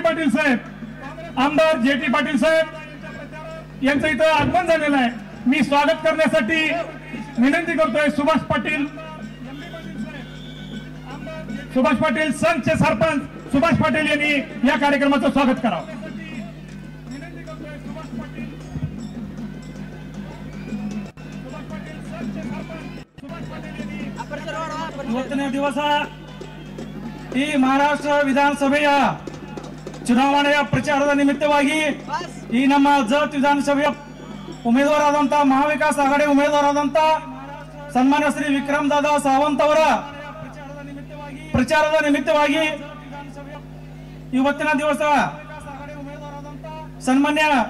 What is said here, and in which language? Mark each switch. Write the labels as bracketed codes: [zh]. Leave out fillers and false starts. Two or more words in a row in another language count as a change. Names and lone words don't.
[mr] पाटील साहेब, आमदार जे.टी. पाटील साहेब यांचं इथं आगमन झालेलं आहे। मी स्वागत करण्यासाठी विनंती करतोय सुभाष पाटील संघचे सरपंच सुभाष पाटील यांनी या कार्यक्रमाचं स्वागत करावं। [kn] ಇವತ್ತಿನ ದಿವಸ ಈ ಮಹಾರಾಷ್ಟ್ರ ವಿಧಾನಸಭೆಯ ಚುನಾವಣೆಯ ಪ್ರಚಾರದ ನಿಮಿತ್ತವಾಗಿ ಈ ನಮ್ಮ ಜತ್ ವಿಧಾನಸಭೆಯ ಉಮೇದುವಾರಾದಂತ ಮಹಾವಿಕಾಸ್ ಆಘಾಡಿ ಉಮೇದುವಾರಾದಂತ ಸನ್ಮಾನ್ಯ ಶ್ರೀ ವಿಕ್ರಮದಾದ ಸಾವಂತ್ ಅವರ ಪ್ರಚಾರದ ನಿಮಿತ್ತವಾಗಿ ಇವತ್ತಿನ ದಿವಸ ಸನ್ಮಾನ್ಯ